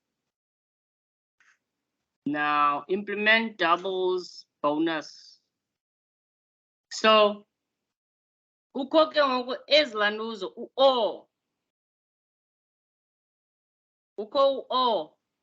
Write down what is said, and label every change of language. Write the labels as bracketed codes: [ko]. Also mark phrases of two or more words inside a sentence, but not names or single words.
[en] Now implement doubles bonus. [xh] So kukho ke ngoku ezilantuzo u-or. Kukho u-or.